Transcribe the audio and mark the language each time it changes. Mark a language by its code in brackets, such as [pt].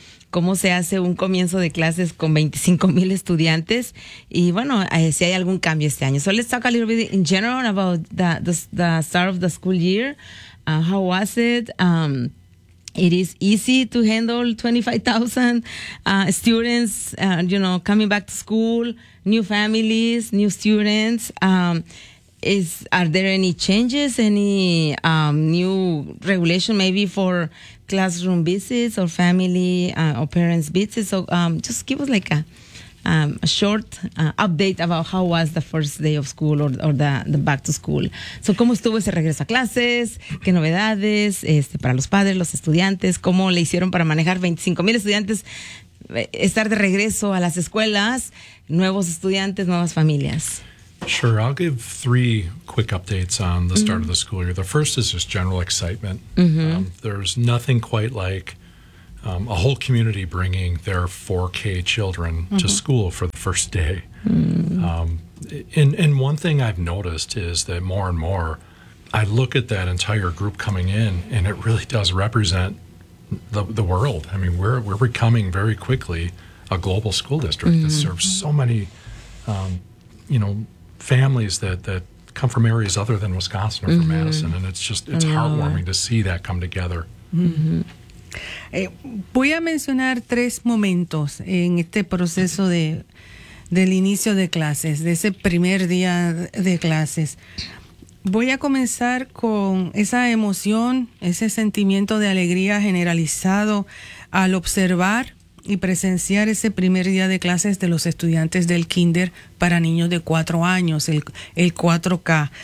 [es] ¿Cómo se hace un comienzo de clases con 25,000 estudiantes? Y bueno, si hay algún cambio este año. [en] So let's talk a little bit in general about the start of the school year. How was it? It is easy to handle 25,000 students, you know, coming back to school, new families, new students. Are there any changes, any new regulation maybe for classroom visits or family or parents visits? So just give us like a a short update about how was the first day of school or the back to school. So, ¿cómo estuvo ese regreso a clases? ¿Qué novedades para los padres, los estudiantes? ¿Cómo le hicieron para manejar 25,000 estudiantes? Estar de regreso a las escuelas, nuevos estudiantes, nuevas familias. Sure, I'll give three quick updates on the start of the school year. The first is just general excitement. There's nothing quite like a whole community bringing their 4K children to school for the first day. And one thing I've noticed is that more and more, I look at that entire group coming in, and it really does represent the world. I mean, we're becoming very quickly a global school district that serves so many, families that come from areas other than Wisconsin or from Madison, and it's heartwarming to see that come together. [es] Voy a mencionar tres momentos en este proceso del inicio de clases, de ese primer día de clases. Voy a comenzar con esa emoción, ese sentimiento de alegría generalizado al observar y presenciar ese primer día de clases de los estudiantes del kinder para niños de 4 años, el 4K.